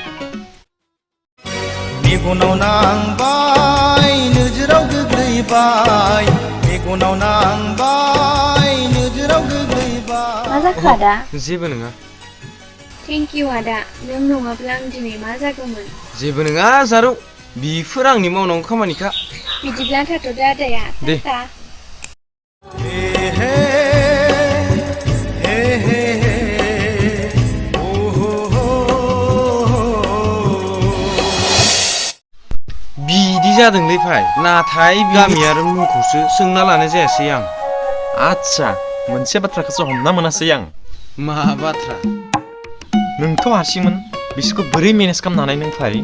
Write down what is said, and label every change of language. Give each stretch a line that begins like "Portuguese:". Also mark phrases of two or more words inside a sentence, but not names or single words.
Bodo: मेगनाव नांबाय नोजोराव गोग्लैबाय मेगनाव नांबाय नोजोराव गोग्लैबाय। मा जाखो आदा? जेबो नङा
English: thank you
Bodo: आदा, नों नङाब्ला आं दिनै मा जागौमोन? जेबो नङा जारौ, बिफोर आंनि मावनांगौ खामानिखा। बिदिब्ला थाथ'दो आदाया। दे। टाटा। हे हे हे हे हे ओ हो हो। बिदि जादोंलै भाइ, नाथाय गामि आरो मुंखौसो सोंना लानाय जायासै आं। आच्छा मोनसे बाथ्राखौसो हमना मोनासै आं। मा बाथ्रा? नोंथ' हारसिंमोन बिसोरखौ बोरै मेनेज खालामनो हानाय नों भाइ?